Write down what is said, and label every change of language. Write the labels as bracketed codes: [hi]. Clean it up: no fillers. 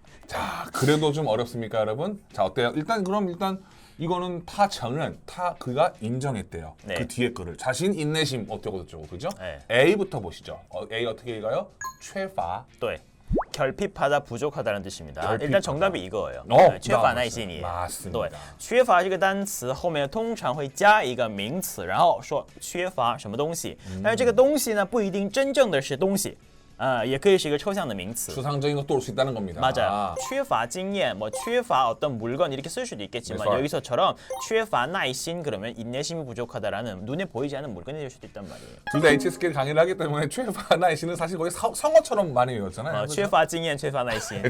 [ko] 자, 그래도 좀 어렵습니까, 여러분? 자, 어때요? 일단 이거는 타承认, 타 그가 인정했대요. 네. 그 뒤에 거를 자신 인내심 어쩌고 저쩌고 그죠? 네. A부터 보시죠. A 어떻게 읽어요? 缺乏. 네. 결핍하다, 부족하다는 뜻입니다. 결핍하다. 일단 정답이 이거예요. [zh] 缺乏耐心也. [ko] 맞습니다. [zh] 对，缺乏这个单词后面通常会加一个名词，然后说缺乏什么东西。但是这个东西呢，不一定真正的是东西，也可以是一个抽象的名词。 [ko] 추상적인 것도 올 수 있다는 겁니다. 맞아요. [zh] 缺乏经验, [ko] 뭐 缺乏 어떤 물건 이렇게 쓸 수도 있겠지만 네, 여기서처럼 缺乏耐心 그러면 인내심이 부족하다라는 눈에 보이지 않는 물건이 될 수도 있단 말이에요. 둘 다 HSK 강의를 하기 때문에 缺乏耐心은 사실 거의 성어처럼 많이 외웠잖아요. [zh] 缺乏经验,缺乏耐心.